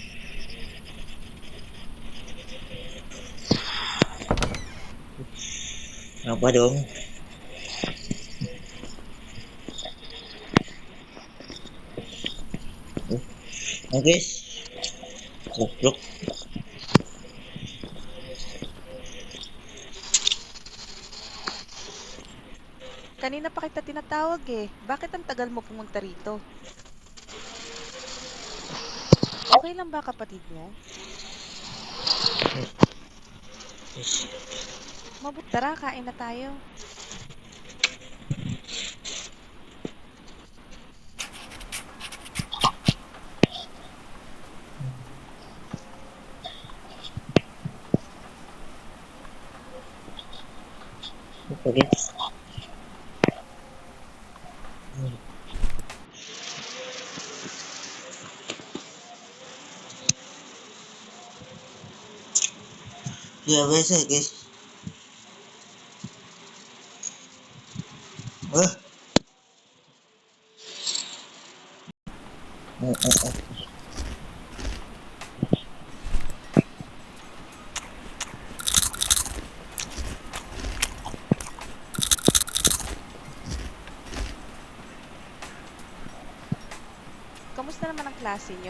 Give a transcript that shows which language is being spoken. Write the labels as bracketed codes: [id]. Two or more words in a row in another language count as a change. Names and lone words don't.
[id] Apa dong? Oke. Goblok. [tl] Kanina pa kita tinatawag eh. Bakit ang tagal mo pumunta rito? Okay lang ba kapatid mo? Yes. Mabuti. Tara, kain na tayo. [id] Oke. Ya biasa guys. Eh, oh. [tl] Kamusta naman ang klase nyo?